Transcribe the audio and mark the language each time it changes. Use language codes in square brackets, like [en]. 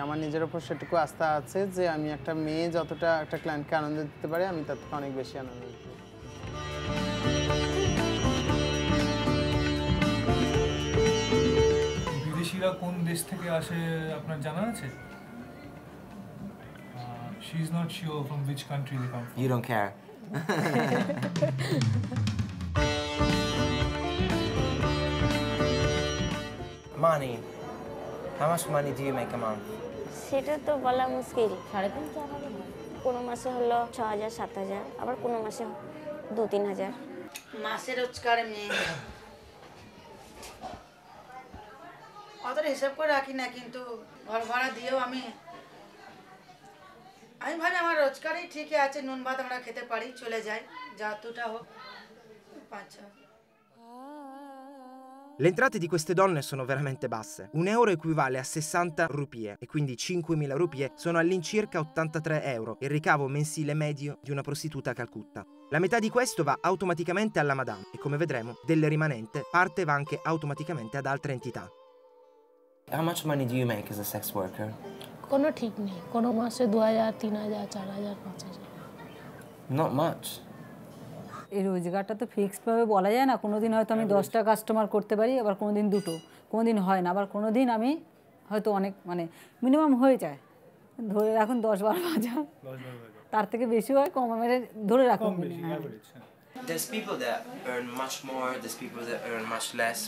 [bn] আমার নিজের উপর সেটুকু আস্থা আছে যে আমি একটা মেয়ে যতটা একটা ক্লায়েন্টকে আনন্দ দিতে পারি, আমি তার থেকে অনেক বেশি আনন্দ দিতে পারি। বিদেশিরা কোন দেশ থেকে আসে আপনার জানা আছে? [en] She is not sure from which country they come from. You don't care. Money. How much money do you make a month? [bn] সেটা তো বলা মুশকিল। 3.5-4 হাজার, কোনো মাসে হলো 6,000-7,000, আবার কোনো মাসে 2-3 হাজার। মাসে রোজগার মেয়ে অতটা হিসাব করে রাখি না, কিন্তু ঘর ভাড়া দিয়েও আমি ভাবি আমার রোজগারই ঠিকই আছে, নুন ভাত আমরা খেতে পারি, চলে যাই, যতটা হোক 5-6। [it] Le entrate di queste donne sono veramente basse. €1 equivale a 60 rupie e quindi 5.000 rupie sono all'incirca 83 euro, il ricavo mensile medio di una prostituta a Calcutta. La metà di questo va automaticamente alla madame e, come vedremo, del rimanente parte va anche automaticamente ad altre entità. [en] How much money do you make as a sex worker? [bn] কোনো ঠিক নেই, কোনো মাসে 2,000, 3,000, 4,000, 5,000। [en] Not much. [bn] এই রোজগারটা তো ফিক্সডভাবে বলা যায় না। কোনো দিন হয়তো আমি 10টা কাস্টমার করতে পারি, আবার কোনো দিন 2টো, কোনো দিন হয় না, আবার কোনো দিন আমি হয়তো অনেক মানে মিনিমাম হয়ে যায়, ধরে রাখুন 10-12 হাজার, তার থেকে বেশি হয় কম, মানে ধরে রাখুন। [en] There's people that earn much more, there's people that earn much less.